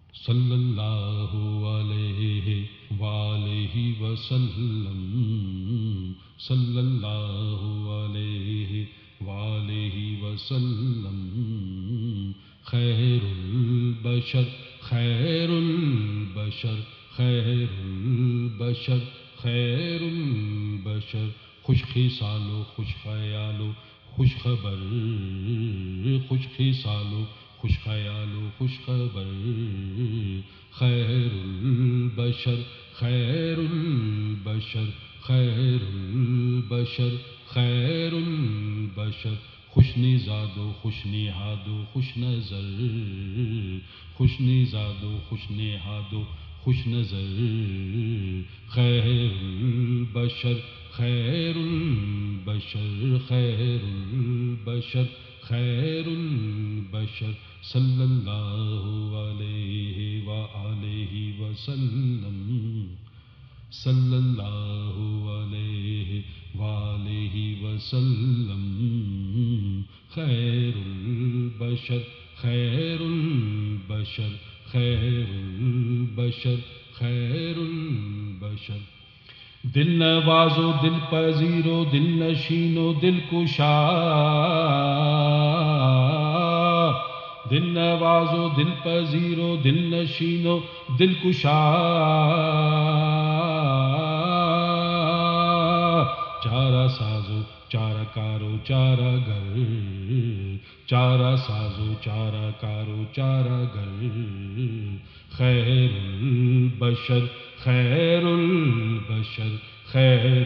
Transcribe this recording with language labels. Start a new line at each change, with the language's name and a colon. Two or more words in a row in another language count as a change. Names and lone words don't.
Arabic: صلی اللہ علیہ وآلہ وسلم، صلی اللہ علیہ وآلہ وسلم، خیر البشر خیر البشر خیر البشر خیر البشر،
Urdu: خوش خصال و خوش خیال و خوش خبر، خوش خصال و خوش خیال و خوش خبر،
Arabic: خیر البشر خیر البشر خیر البشر خیر البشر،
Urdu: خوش نژاد و خوش نہاد و خوش نظر، خوش نژاد و خوش نہاد و خوش نظر،
Arabic: خیر البشر خیر البشر خیر البشر خیر البشر، صلی اللہ علیہ وآلہ وسلم، صلی اللہ علیہ وآلہ وسلم، خیر البشر خیر البشر خیر البشر خیر البشر،
Urdu: دل نواز و دل پذیر و دل نشین و دل کشا، دل نواز و دل پذیر و دل نشین و دل کشا، چارہ سازو چارہ کارو چارہ گر، چارہ سازو چارہ کارو چارہ گر،
Arabic: خیر البشر خیر البشر خیر